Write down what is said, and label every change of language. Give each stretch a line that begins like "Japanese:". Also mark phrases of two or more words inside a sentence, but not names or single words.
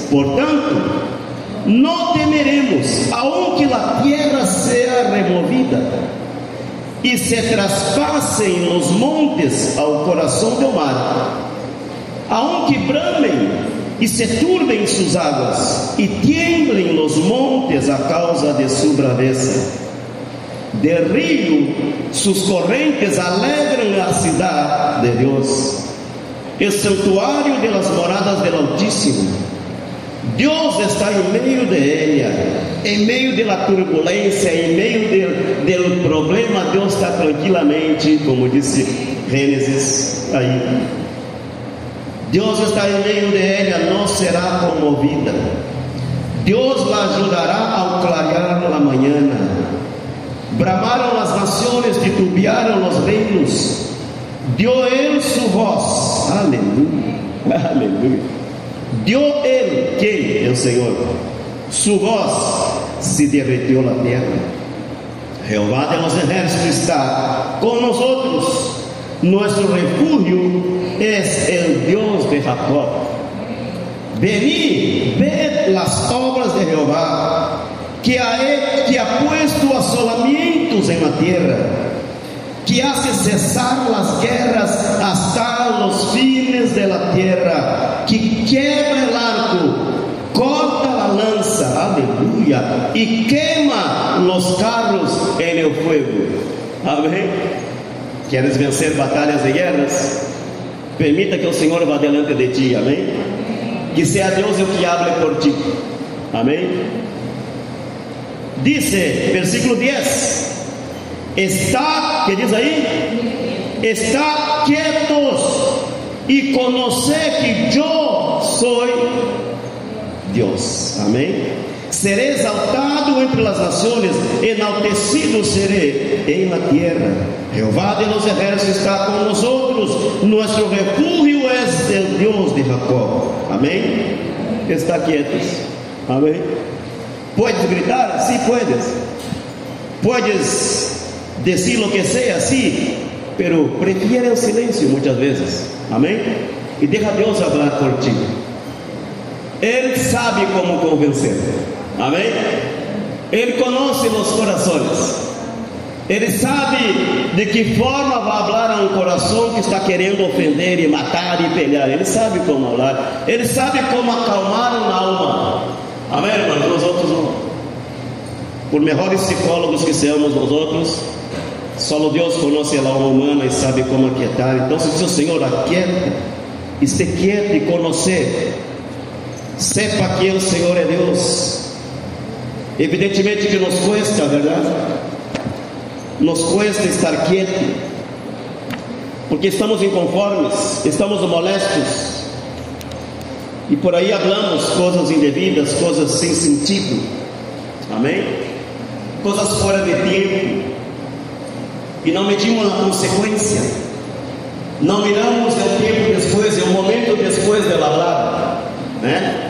Spanish: Por tanto, no temeremos, aunque la tierra sea removida y se traspasen los montes al corazón del mar, aunque bramen y se turben sus aguas y tiemblen los montes a causa de su braveza. Del río sus corrientes alegran la ciudad de Dios, el santuario de las moradas del Altísimo.
Portuguese: Deus está em meio de ela, em meio da turbulência, em meio do problema. Deus está tranquilamente, como disse Gênesis aí. Deus está em meio de ela, não será comovida. Deus la ajudará ao clarear a manhã. Bramaram as nações, titubearam os reinos. Deu ele sua voz, aleluia, aleluia. Deu ele, quem? É o Senhor. Sua voz se derreteu na terra. Jeová
Spanish: de los ejércitos
Portuguese: está com nós outros. Nosso refúgio é o Deus de Jacob.
Spanish: Vení, ved las obras de Jeová, que ha puesto asolamientos en la tierra, que hace cesar las guerras hasta los fines de la tierra, que quiebra el arco, corta la lanza, aleluya, y quema los carros en el fuego.
Portuguese: Amém? Queres vencer batalhas e guerras? Permita que o Senhor vá
Spanish: delante de ti,
Portuguese: amém? Que seja Deus o que
Spanish: hable por ti,
Portuguese: amém? Dice, versículo 10: está, que diz aí? Está quietos e conhecer que eu sou Deus, amém? Serei exaltado entre as nações, enaltecido serei em
Spanish: la tierra.
Portuguese: Jeová
Spanish: de los ejércitos
Portuguese: está com nós outros, nosso refúgio é o Deus de Jacob, amém? Está quietos, amém?
Spanish: Puedes gritar? Sí, puedes. Puedes decir lo que sea, sí, pero prefiere el silencio muchas veces,
Portuguese: amém? E deja a Deus
Spanish: hablar por ti.
Portuguese: Ele sabe como convencer, amém? Ele conhece os corações. Ele sabe de que forma vai falar a um coração que está querendo ofender e matar e pelear. Ele sabe como falar. Ele sabe como acalmar uma alma. Amém, irmãos? Nós outros não. Por melhores psicólogos que sejamos nós outros, só Deus conhece a alma humana e sabe como aquietar. Então, se diz o Senhor, aquieta, e se quieta e conhecer, sepa que o Senhor é Deus.
Spanish: Evidentemente que nos cuesta, verdade? Nos cuesta estar quieto, porque estamos inconformes, estamos molestos,
Portuguese: e por aí falamos coisas indevidas, coisas sem sentido, amém? Coisas fora de tempo, e não medimos a consequência, não miramos o tempo depois, o momento depois de falar, né?